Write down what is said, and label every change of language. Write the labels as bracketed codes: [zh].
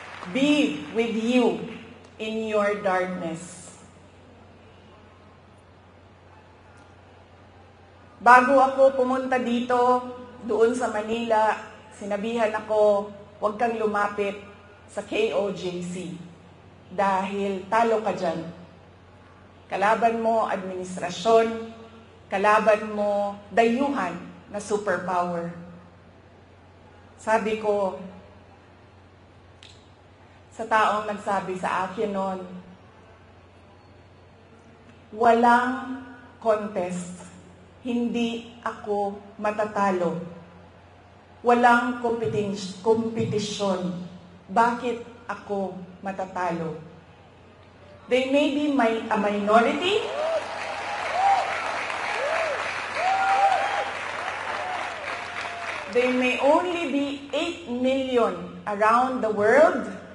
[en] be with you in your darkness. [tl] Bago ako pumunta dito, doon sa Manila, sinabihan ako, huwag kang lumapit sa KOJC dahil talo ka dyan. Kalaban mo administrasyon, kalaban mo dayuhan na superpower. Sabi ko, sa taong nagsabi sa akin noon, walang contest, hindi ako matatalo. Walang kompetisyon, bakit ako matatalo? [en] They may be a minority, they may only be 8 million around the world.